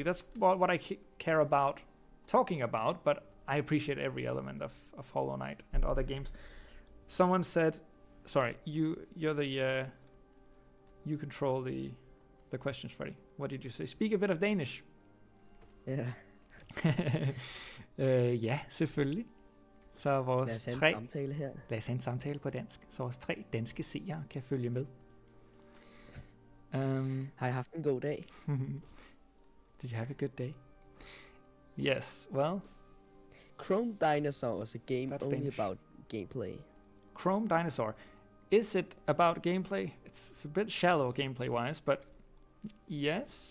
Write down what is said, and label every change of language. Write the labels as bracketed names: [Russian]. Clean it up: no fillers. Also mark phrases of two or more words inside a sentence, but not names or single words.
[English] That's what I care about talking about, but I appreciate every element of Hollow Knight and other games. Someone said, sorry, you're the, you control the questions, Freddy. What did you say? Speak a bit of Danish. Yeah. [Danish] Ja, selvfølgelig. Så Lad vores os have en 3... samtale her. Lad os have en samtale på dansk, så vores 3 danske seere kan følge med. Har I haft en god dag? [English] Did you have a good day? Yes, well, Chrome Dinosaur was a game That's only Danish. about gameplay. Chrome Dinosaur. Is it about gameplay? It's a bit shallow gameplay-wise, but yes.